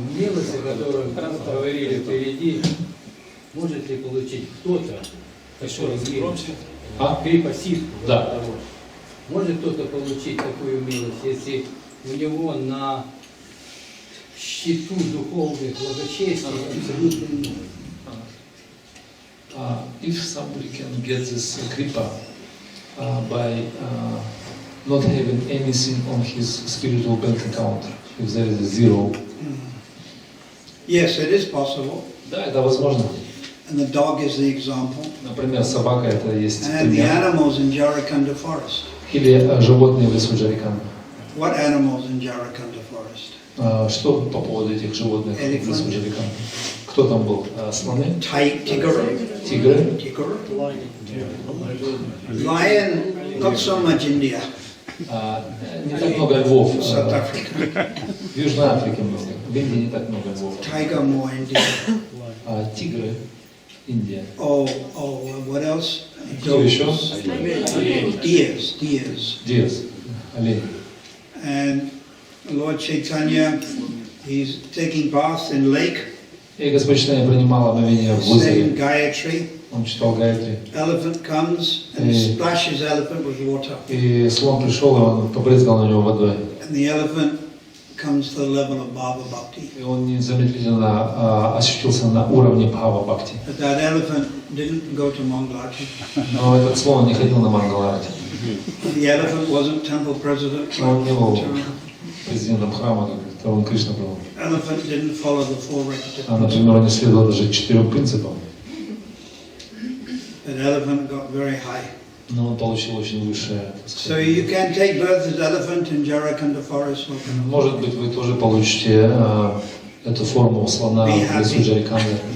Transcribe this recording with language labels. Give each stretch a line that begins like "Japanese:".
Russian: Милости, которые говорили впереди, может ли получить кто-то такую милость? Крипаситку. Да. Может кто-то получить такую милость, если у него на счету духовных благочестий абсолютно
English: If somebody can get this kripa by not having anything on his spiritual bank account, if there is a zero. Yes, it is possible.
Russian: Да, это возможно.
English: And the dog is the example.
Russian: Например, собака это есть
English: And the
Russian: пример.
English: animals in Jarakanda forest.
Russian: Или животные в лесу Джариканда.
English: What animals in Jarakanda forest?
Russian: Что по поводу этих животных в лесу Джариканда? Кто там был? Слоны?
English: Tiger.
Russian: Тигры?
English: Lion, not so much India.
Russian: Не так много львов.
English: South Africa.
Russian: В Южной Африке много. В Индии не так много львов.
English: Tiger more India.
Russian: Тигры, Индия.
English: Oh, what else?
Russian: Кто еще?
English: Deers.
Russian: Диас, олень.
English: And Lord Chaitanya, he's taking bath in lake,
Russian: И Господь Чайтанья принимал омовение в
English: saying
Russian: озере.
English: Gayatri.
Russian: Он читал Гаятри.
English: Elephant comes and splashes elephant with water.
Russian: И слон пришел, и он побрызгал на него водой.
English: And the elephant comes to the level of Bhava Bhakti.
Russian: И он незамедлительно ощутился на уровне Бхава Бхакти.
English: But that elephant didn't go to Mangalati.
Russian: Но этот слон не ходил на Мангаларати.
English: The elephant wasn't temple president.
Russian: Он не был президентом храма, как он Кришна был.
English: Elephant didn't follow the four requisites.
Russian: Например, он не следовал даже 4 принципам.
English: That elephant got very high.
Russian: Но он получил очень высшее.
English: So you can take birth as elephant in Jarakanda forest.
Russian: Может быть, вы тоже получите эту форму слона в лесу Джариканды.